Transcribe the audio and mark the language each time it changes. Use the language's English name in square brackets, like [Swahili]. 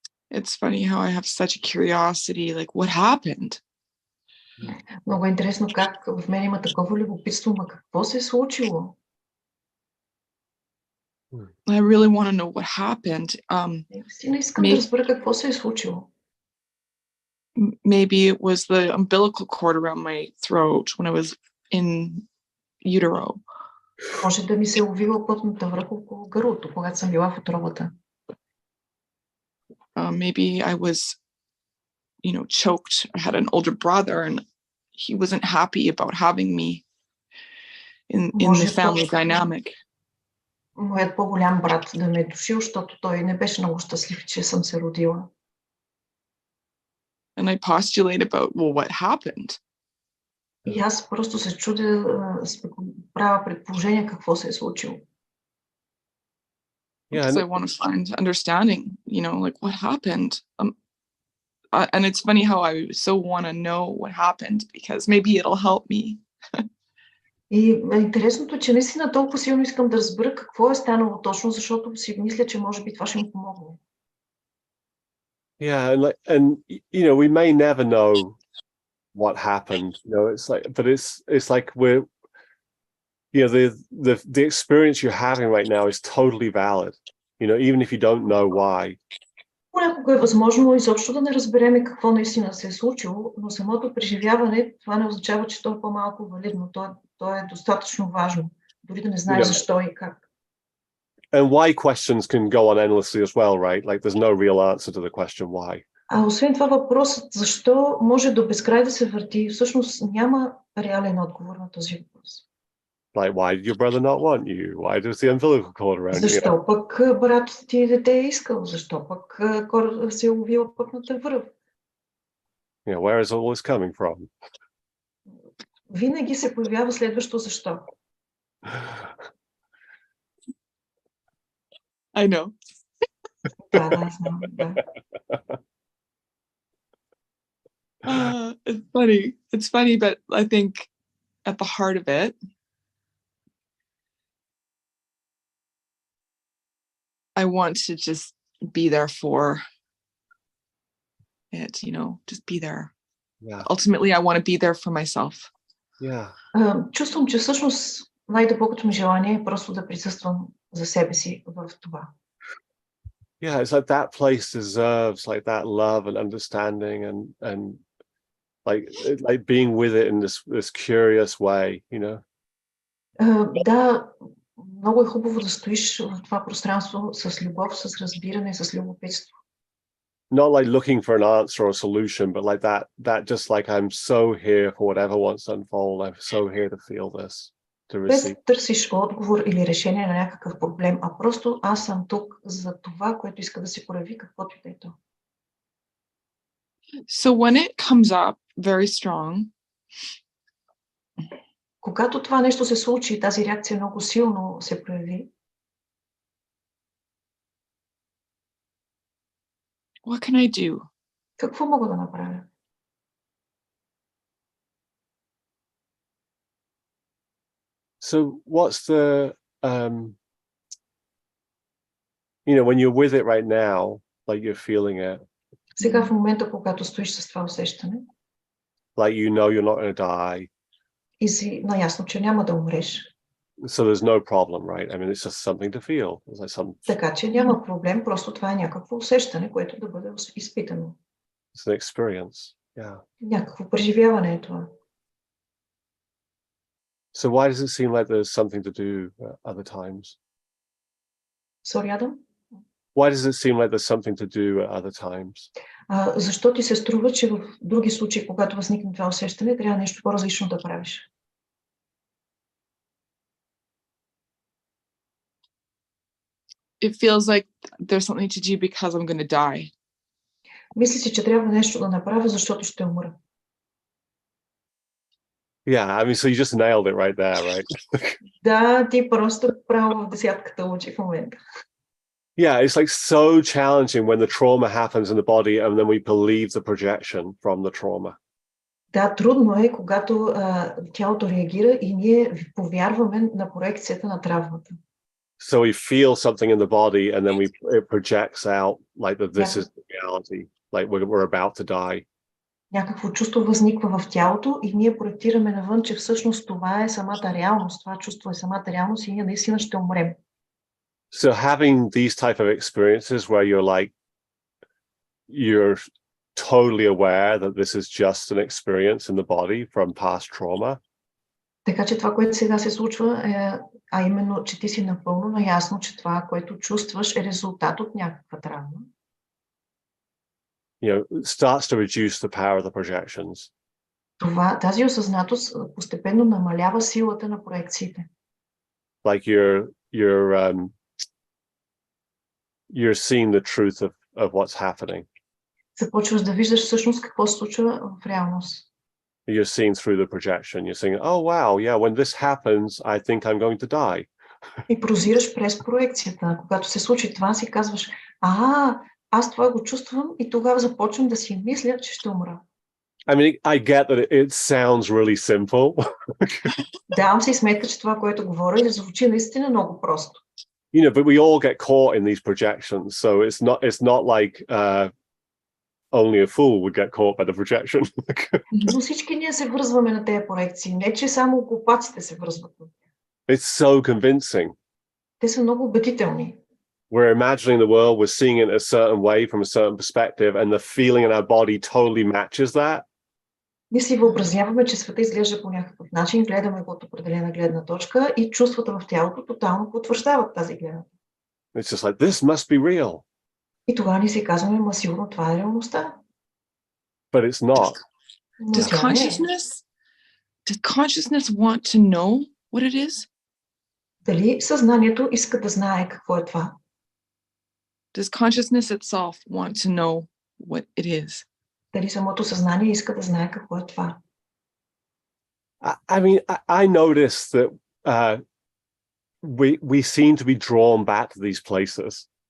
[English] It's funny how I have such a curiosity, like what happened? [Bulgarian] Много е интересно как в мен има такова любопитство, ма какво се е случило? [English] I really want to know what happened. [Bulgarian] Наистина искам да разбера какво се е случило. [English] Maybe it was the umbilical cord around my throat when I was in utero. [Bulgarian] Може да ми се увила плътната връх около гърлото, когато съм била в утробата. [English] Maybe I was, choked. I had an older brother and he wasn't happy about having me in the family dynamic. [Bulgarian] Моят по-голям брат да ме е душил, защото той не беше много щастлив, че съм се родила. [English] And I postulate about, well, what happened? [Bulgarian] И аз просто се чудя, правя предположение какво се е случило. [English] Because I want to find understanding, like what happened. And it's funny how I so want to know what happened because maybe it'll help me. [Bulgarian] И интересното е, че наистина толкова силно искам да разбера какво е станало точно, защото си мисля, че може би това ще ми помогне. [English] Yeah, and we may never know what happened. But it's like we're, the experience you're having right now is totally valid. Even if you don't know why. [Bulgarian] Понякога е възможно изобщо да не разбереме какво наистина се е случило, но самото преживяване, това не означава, че то е по-малко валидно. То е достатъчно важно, дори да не знаеш защо и как. [English] And why questions can go on endlessly as well, right? Like there's no real answer to the question why. [Bulgarian] А освен това въпросът, защо може до безкрай да се върти, всъщност няма реален отговор на този въпрос. [English] Like, why did your brother not want you? Why does the umbilical cord around you? [Bulgarian] Защо пък брат ти дете е искал? Защо пък се е ловил пътната връв? [English] Yeah, where is all this coming from? [Bulgarian] Винаги се появява следващо защо. [English] I know. [Bulgarian] Да, знам, да. [English] It's funny. It's funny, but I think at the heart of it, I want to just be there for it, you know, just be there. Yeah. Ultimately, I want to be there for myself. Yeah. [Bulgarian] Чувствам, че всъщност най-дълбокото ми желание е просто да присъствам за себе си в това. [English] Yeah, it's like that place deserves like that love and understanding and like being with it in this curious way, you know. [Bulgarian] Да, много е хубаво да стоиш в това пространство с любов, с разбиране, с любопитство. [English] Not like looking for an answer or a solution, but like that just like I'm so here for whatever wants to unfold. I'm so here to feel this, to [Bulgarian] Без [English] receive. [Bulgarian] да търсиш отговор или решение на някакъв проблем, а просто аз съм тук за това, което иска да се прояви, каквото и да е то. [English] So when it comes up very strong, [Bulgarian] когато това нещо се случи, тази реакция много силно се прояви, [English] what can I do? [Bulgarian] какво мога да направя? [English] So what's the you know, when you're with it right now, like you're feeling it. [Bulgarian] Сега в момента, когато стоиш с това усещане, [English] Like you know you're not going to die. [Bulgarian] и си наясно, че няма да умреш. [English] So there's no problem, right? I mean, it's just something to feel. It's like some. [Bulgarian] Така че няма проблем, просто това е някакво усещане, което да бъде изпитано. [English] It's an experience. Yeah. [Bulgarian] Някакво преживяване е това. [English] So why does it seem like there's something to do other times? Sorry, Адам? Why does it seem like there's something to do at other times? [Bulgarian] Защо ти се струва, че в други случаи, когато възникне това усещане, трябва нещо по-различно да правиш? [English] It feels like there's something to do because I'm going to die. [Bulgarian] Мисля си, че трябва нещо да направя, защото ще умра. [English] Yeah, I mean, so you just nailed it right there, right? [Bulgarian] Да, ти просто право в десятката учи в момента. [English] Yeah, it's like so challenging when the trauma happens in the body and then we believe the projection from the trauma. [Bulgarian] Да, трудно е, когато тялото реагира и ние повярваме на проекцията на травмата. [English] So we feel something in the body and then it projects out like that this is the reality, like we're about to die. [Bulgarian] Някакво чувство възниква в тялото и ние проектираме навън, че всъщност това е самата реалност, това чувство е самата реалност и ние наистина ще умрем. [English] So having these type of experiences where you're totally aware that this is just an experience in the body from past trauma. [Bulgarian] Така че това, което сега се случва, а именно, че ти си напълно наясно, че това, което чувстваш, е резултат от някаква травма. [English] You know, starts to reduce the power of the projections. [Bulgarian] Тази осъзнатост постепенно намалява силата на проекциите. [English] Like you're seeing the truth of what's happening. [Bulgarian] Започваш да виждаш всъщност какво се случва в реалност. [English] You're seeing through the projection. You're saying, oh wow, yeah, when this happens, I think I'm going to die. [Bulgarian] И прозираш през проекцията. Когато се случи това, си казваш, аз това го чувствам и тогава започвам да си мисля, че ще умра. [English] I mean, I get that it sounds really simple. [Bulgarian] Давам си сметка, че това, което говоря, звучи наистина много просто. [English] You know, but we all get caught in these projections, so it's not like only a fool would get caught by the projection. [Bulgarian] Но всички ние се връзваме на тези проекции, не че само глупаците се връзват. [English] It's so convincing. [Bulgarian] Те са много убедителни. [English] We're imagining the world, we're seeing it a certain way from a certain perspective, and the feeling in our body totally matches that. [Bulgarian] Ние си въобразяваме, че света изглежда по някакъв начин, гледаме го от определена гледна точка и чувствата в тялото тотално потвърждават тази гледна. [English] It's just like, this must be real. [Bulgarian] И тогава ни си казваме, сигурно това е реалността. [English] but it's not. Does consciousness want to know what it is? [Bulgarian] Дали съзнанието иска да знае какво е това? [English] Does consciousness itself want to know what it is? [Bulgarian] Дали самото съзнание иска да знае какво е това? [English] I mean, I noticed that we seem to be drawn back to these places.